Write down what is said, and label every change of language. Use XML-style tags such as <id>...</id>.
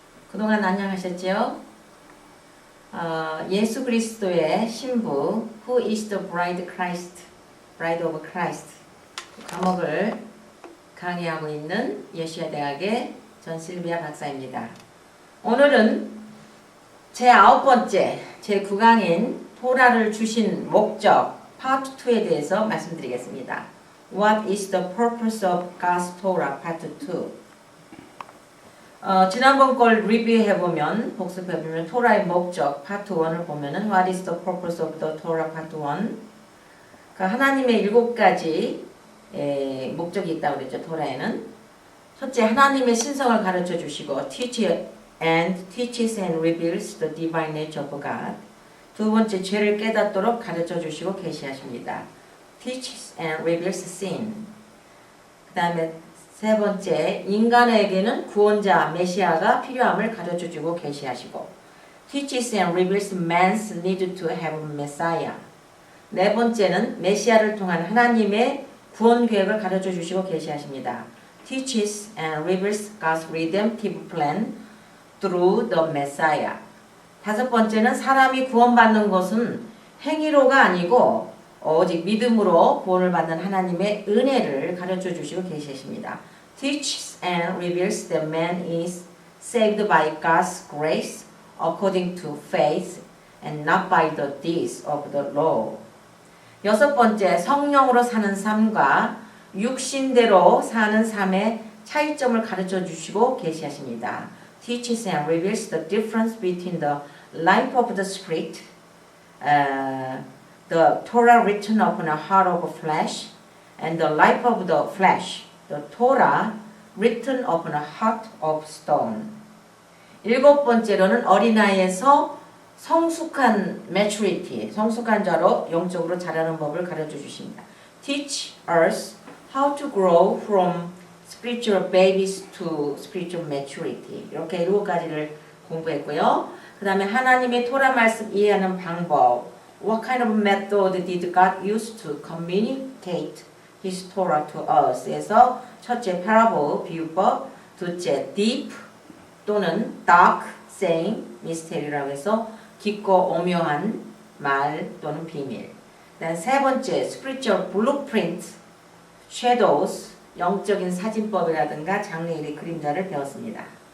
<ko>그동안 안녕하셨지요? 예수 그리스도의 신부</ko> <en>Who is the bride Christ, Bride of Christ</en> <ko>과목을 강의하고 있는 예수야대학의 전실비아 박사입니다. 오늘은 제 9번째, 제 9강인 토라를 주신 목적 파트 2에 대해서 말씀드리겠습니다.</ko> <en>What is the purpose of God's Torah? Part 2.</en> <ko>지난번 걸 리뷰해보면, 복습해보면 토라의 목적 파트 1을 보면은</ko> <en>What is the purpose of the Torah? Part 1.</en> <ko>그 하나님의 7가지 목적이 있다고 그랬죠. 토라에는. 첫째, 하나님의 신성을 가르쳐 주시고</ko> <en>teaches and reveals the divine nature of God.</en> <ko>두 번째, 죄를 깨닫도록 가르쳐 주시고 계시하십니다.</ko> <en>teaches and reveals sin.</en> <ko>그 다음에 세 번째, 인간에게는 구원자 메시아가 필요함을 가르쳐주고 계시하시고</ko> <en>teaches and reveals man's need to have a messiah.</en> <ko>네 번째는 메시아를 통한 하나님의 구원 계획을 가르쳐주시고 계시하십니다.</ko> <en>teaches and reveals God's redemptive plan through the messiah.</en> <ko>다섯 번째는 사람이 구원받는 것은 행위로가 아니고 오직 믿음으로 구원을 받는 하나님의 은혜를 가르쳐 주시고 계십니다.</ko> <en>Teaches and reveals that man is saved by God's grace according to faith and not by the deeds of the law.</en> <ko>여섯 번째, 성령으로 사는 삶과 육신대로 사는 삶의 차이점을 가르쳐 주시고 계시하십니다.</ko> <en>Teaches and reveals the difference between the life of the spirit, the Torah written upon a heart of flesh, and the life of the flesh, the Torah written upon a heart of stone.</en> <ko>일곱 번째로는 어린아이에서 성숙한 maturity, 성숙한 자로 영적으로 자라는 법을 가르쳐 주십니다.</ko> <en>Teach us how to grow from spiritual babies to spiritual maturity.</en> <ko>이렇게 7가지를 공부했고요. 그 다음에 하나님의 토라 말씀 이해하는 방법.</ko> <en>What kind of method did God use to communicate His Torah to us?</en> <ko>에서 첫째, parable, 비유법. 둘째, deep 또는 dark saying, mystery라고 해서 깊고 오묘한 말 또는 비밀. 그다음 세 번째, spiritual blueprint, shadows, 영적인 사진법이라든가 장래일의 그림자를 배웠습니다.</ko>